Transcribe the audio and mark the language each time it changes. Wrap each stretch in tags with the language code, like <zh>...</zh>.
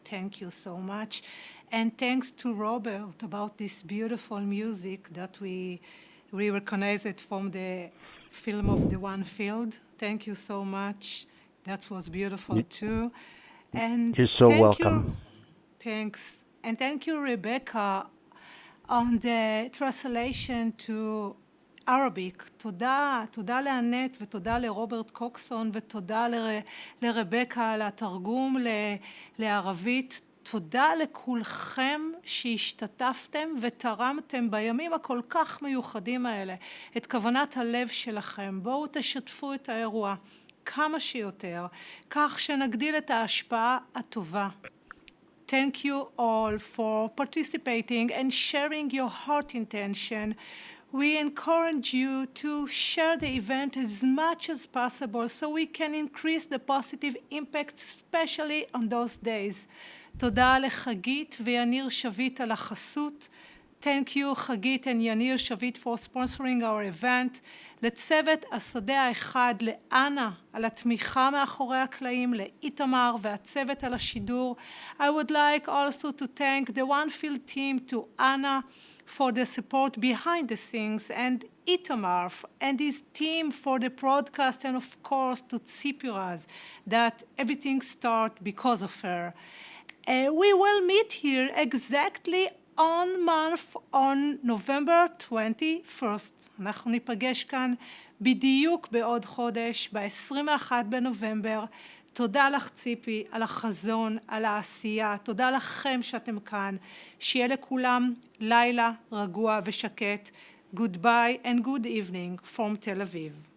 <en>Thank you so much. And thanks to Robert about this beautiful music that we recognize it from the film of The One Field. Thank you so much. That was beautiful too. And You're so thank welcome. you. Thanks. And thank you, Rebecca, on the translation to Arabic.</en> <he>תודה לאנט ותודה לרוברט קוקסון ותודה לרבקה על התרגום לערבית. תודה לכולכם שהשתתפתם ותרמתם בימים הכל כך מיוחדים האלה את כוונת הלב שלכם. בואו תשתפו את האירוע כמה שיותר, כך שנגדיל את ההשפעה הטובה.</he> <en>Thank you all for participating and sharing your heart intention. We encourage you to share the event as much as possible so we can increase the positive impact, especially on those days.</en> <he>תודה לחגית ויניר שביט על החסות.</he> <en>Thank you, חגית and יניר שביט for sponsoring our event.</en> <he>לצוות השדה האחד, לאנה על התמיכה מאחורי הקלעים, לאיתמר והצוות על השידור.</he> <en>I would like also to thank the One Field team, to Anna for the support behind the scenes, and Itamar and his team for the broadcast, and of course to Tsipiraz, that everything started because of her. We will meet here exactly on November 21st.</en> <he>אנחנו ניפגש כאן בדיוק בעוד חודש, ב-21 בנובמבר. תודה לך ציפי על החזון, על העשייה. תודה לכם שאתם כאן. שיהיה לכולם לילה רגוע ושקט.</he> <en>Goodbye and good evening from Tel Aviv.</en>